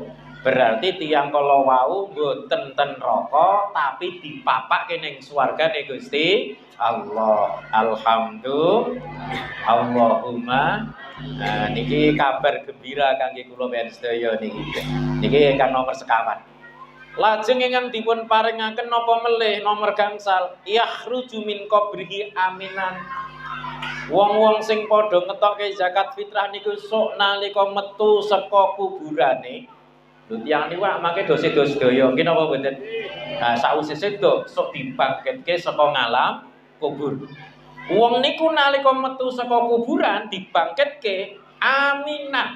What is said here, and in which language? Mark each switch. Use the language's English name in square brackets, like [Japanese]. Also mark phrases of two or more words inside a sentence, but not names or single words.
[Javanese] Berarti tiyang kala wau mboten ten neraka tapi dipapakke ning swargane Gusti Allah. [Arabic] Alhamdulillah. Allahumma. [Javanese] Nah niki kabar gembira kangge kula sedaya niki. Niki ingkang nomor sekawan. Lajeng ingkang dipun paringaken napa melih nomor gangsal [Arabic] yakhruju min qabrihi aminan. [Javanese] Wong-wong sing padha ngetokke zakat fitrah niku sok nalika metu saka kuburane. Lho tiyang niku mangke dosa-dosa sedaya nggih napa mboten? Nah sawise sedo sok dibangkitke saka ngalam kubur. Wong niku nalika metu saka kuburan dibangkitke aminah.